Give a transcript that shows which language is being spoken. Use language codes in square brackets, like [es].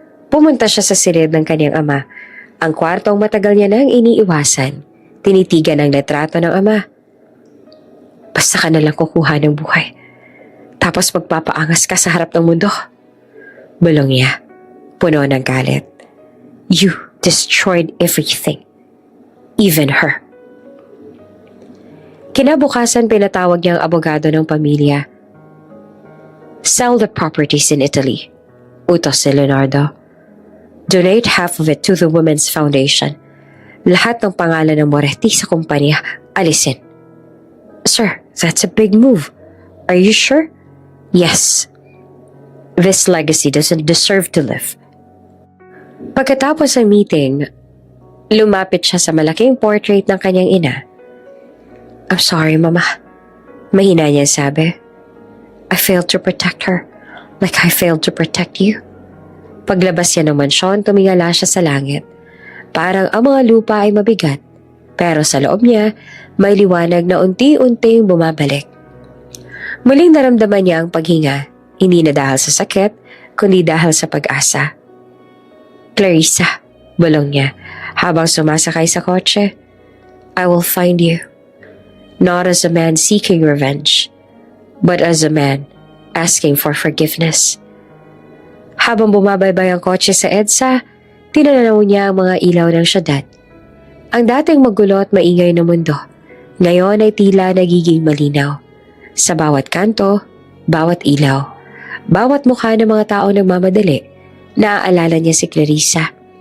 [tl] Pumunta siya sa silid ng kanyang ama, ang kwartong matagal niya nang iniiwasan. Tinitigan ang litrato ng ama. Basta ka nalang kukuha ng buhay. Tapos magpapaangas ka sa harap ng mundo. Bulong niya, puno ng galit. [en] You destroyed everything. Even her. [tl] Kinabukasan pinatawag niya ang abogado ng pamilya. [en] Sell the properties in Italy. [tl] Utos si Leonardo. [en] Donate half of it to the Women's Foundation. [tl] Lahat ng pangalan ng Moretti sa kumpanya, alisin. [en] Sir, that's a big move. Are you sure? Yes. This legacy doesn't deserve to live. [tl] Pagkatapos ng meeting, lumapit siya sa malaking portrait ng kanyang ina. [en] I'm sorry, Mama. [tl] Mahina niya sabi. [en] I failed to protect her, like I failed to protect you. [tl] Paglabas niya ng mansyon, tumingala siya sa langit. Parang ang mga lupa ay mabigat, pero sa loob niya, may liwanag na unti-unting bumabalik. Muling naramdaman niya ang paghinga, hindi na dahil sa sakit, kundi dahil sa pag-asa. Clarissa, bulong niya habang sumasakay sa kotse. [en] I will find you. Not as a man seeking revenge, but as a man asking for forgiveness. [tl] Habang bumabaybay ang kotse sa EDSA, tinananaw niya ang mga ilaw ng syudad. Ang dating magulo at maingay na mundo, ngayon ay tila nagiging malinaw. Sa bawat kanto, bawat ilaw, bawat mukha ng mga tao nagmamadali, naaalala niya si Clarissa.